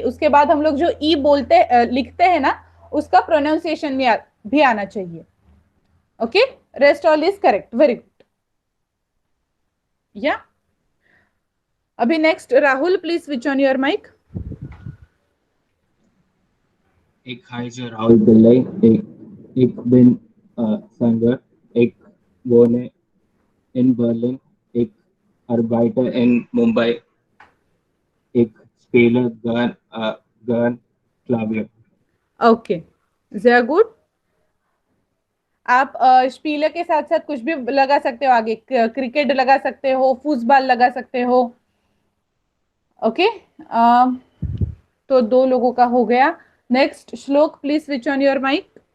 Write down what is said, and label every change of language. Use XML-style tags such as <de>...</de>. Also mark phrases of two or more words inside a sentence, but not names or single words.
<hi>उसके बाद हम लोग जो ई बोलते लिखते हैं ना, उसका प्रोनाउंसिएशन भी आना चाहिए।</hi> <en>okay, rest all is correct, very good.</en> <hi>या अभी</hi> <en>next Rahul, please switch on your mic.</en> <de>एक heißer Raul Pillai, ich bin Sanger, ich wohne in Berlin, ich arbeite in Mumbai, ich spiele gern Klavier.</de> <en>okay, very good.</en> <hi>आप स्पीलर के साथ साथ कुछ भी लगा सकते हो आगे, क्रिकेट लगा सकते हो, फुटबॉल लगा सकते हो। ओके, तो दो लोगों का हो गया।</hi> <en>next Shlok, please switch on your mic.</en>